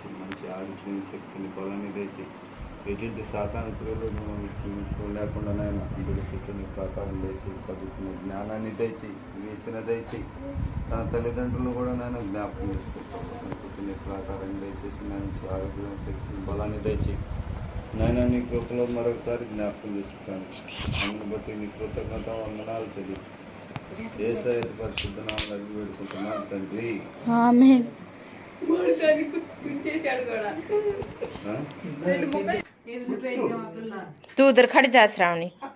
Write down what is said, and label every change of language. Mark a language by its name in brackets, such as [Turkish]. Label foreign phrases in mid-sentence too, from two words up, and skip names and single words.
[Telugu] మంచి ఆరోగ్యం శక్తిని బలాన్ని తెచ్చి ఎటువంటి సాతాను క్రియలు లేకుండా నాయన బిడ్డ చుట్టూ నీ ప్రాకారం తెచ్చి చదువుకునే జ్ఞానాన్ని తెచ్చి వీచిన తెచ్చి తన తల్లిదండ్రులు కూడా నాయన జ్ఞాపకం చేసుకుంటాను చుట్టూ నీ ప్రాకారం దయచేసి మంచి ఆరోగ్యం శక్తిని బలాన్ని తెచ్చి నాయన నీ కృపలో మరొకసారి జ్ఞాపకం చేసుకుంటాను అందుని బట్టి నీ కృతజ్ఞత వందనాలు తెలియచ్చు యేసయ్య పరిశుద్ధ నామములో అడిగి వేడుకుంటున్నాను తండ్రి ఆమేన్. [Hindi] तू उधर खड़ जा श्रावणी.